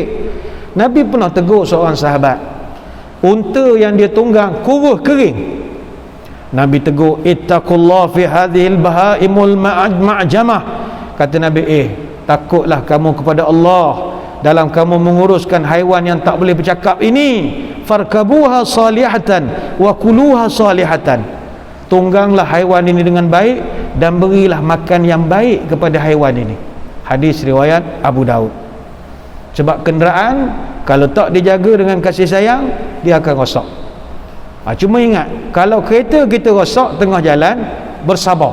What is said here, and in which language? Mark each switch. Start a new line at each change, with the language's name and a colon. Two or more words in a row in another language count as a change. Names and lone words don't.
Malay: Nabi pernah tegur seorang sahabat, unta yang dia tunggang kurus kering. Nabi tegur,
Arabic: اتقوا الله في هذه البهائم المعجمة. Kata Nabi, takutlah kamu kepada Allah dalam kamu menguruskan haiwan yang tak boleh bercakap ini. فاركبوها صالحة وكلوها صالحة.
Malay: Tungganglah haiwan ini dengan baik dan berilah makan yang baik kepada haiwan ini. Hadis riwayat Abu Daud. Sebab kenderaan kalau tak dijaga dengan kasih sayang, dia akan rosak. Cuma ingat, kalau kereta kita rosak tengah jalan, bersabar.